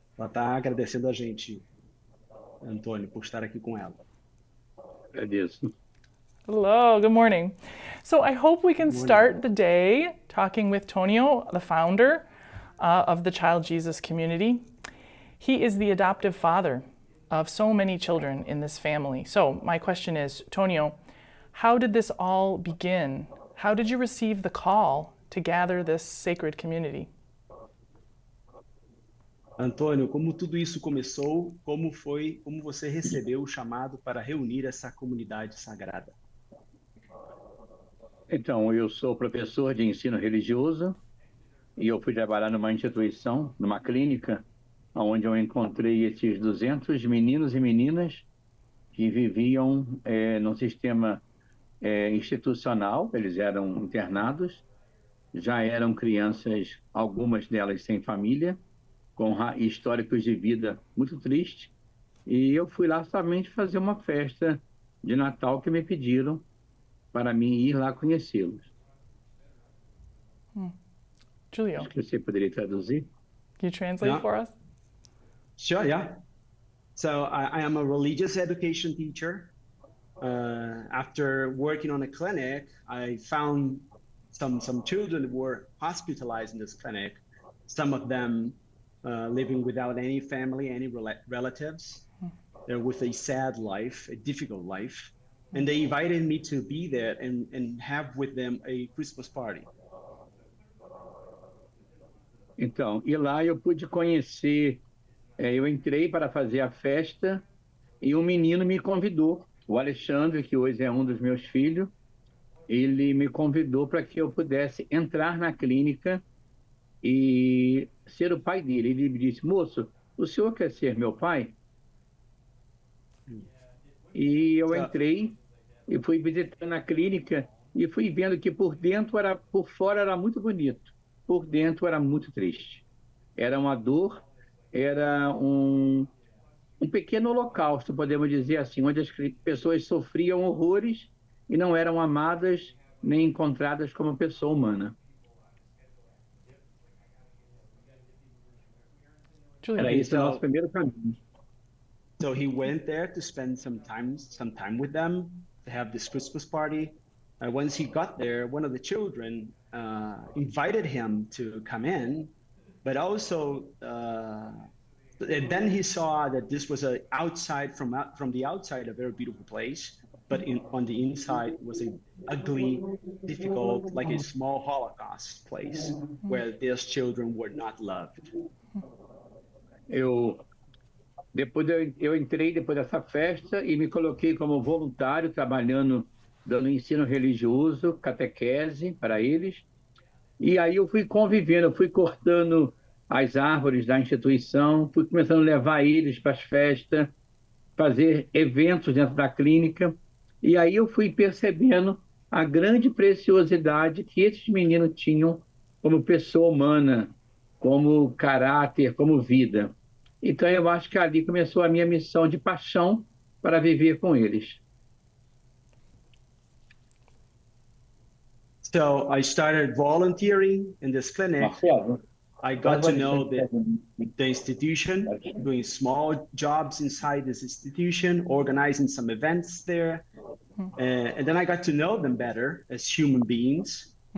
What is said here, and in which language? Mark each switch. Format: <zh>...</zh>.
<pt>Ela está agradecendo a gente, Antônio, por estar aqui com ela. Agradeço.</pt> <en>Hello, good morning. So I hope we can start the day talking with Tonio, the founder of the Child Jesus community. He is the adoptive father of so many children in this family. So my question is, Tonio, how did this all begin? How did you receive the call to gather this sacred community?</en> <pt>Antônio, como tudo isso começou, como você recebeu o chamado para reunir essa comunidade sagrada? Então, eu sou professor de ensino religioso e eu fui trabalhar numa instituição, numa clínica, onde eu encontrei esses 200 meninos e meninas que viviam num sistema institucional. Eles eram internados, já eram crianças, algumas delas sem família, com históricos de vida muito tristes, e eu fui lá somente fazer uma festa de Natal que me pediram para mim ir lá conhecê-los. Júlio, acho que você poderia traduzir?</pt> <en>can you translate for us? Sure, yeah. So I am a religious education teacher. After working on a clinic, I found some children were hospitalized in this clinic. Some of them living without any family, any relatives. They're with a sad life, a difficult life. And they invited me to be there and have with them a Christmas party.</en> <pt>Então, e lá eu pude conhecer, eu entrei para fazer a festa e um menino me convidou, o Alexandre, que hoje é um dos meus filhos, ele me convidou para que eu pudesse entrar na clínica e ser o pai dele. Ele me disse, moço, o senhor quer ser meu pai? E eu entrei e fui visitando a clínica e fui vendo que por fora era muito bonito, por dentro era muito triste. Era uma dor, era um pequeno holocausto, podemos dizer assim, onde as pessoas sofriam horrores e não eram amadas nem encontradas como pessoa humana. Júlio, Era esse o</pt> <en>So-</en> <pt>nosso primeiro caminho.</pt> <en>So he went there to spend some time with them, to have this Christmas party. Once he got there, one of the children invited him to come in, but also and then he saw that this was a outside from the outside a very beautiful place, but on the inside was a ugly, difficult, like a small Holocaust place where these children were not loved.</en> <pt>Eu entrei depois dessa festa e me coloquei como voluntário, trabalhando, dando ensino religioso, catequese para eles. E aí eu fui convivendo, eu fui cortando as árvores da instituição, fui começando a levar eles para as festas, fazer eventos dentro da clínica. E aí eu fui percebendo a grande preciosidade que esses meninos tinham como pessoa humana, como caráter, como vida. Então, eu acho que ali começou a minha missão de paixão para viver com eles.</pt> <en>So I started volunteering in this clinic. Marcelo, I got to know the institution, doing small jobs inside this institution, organizing some events there. And then I got to know them better as human beings.</en>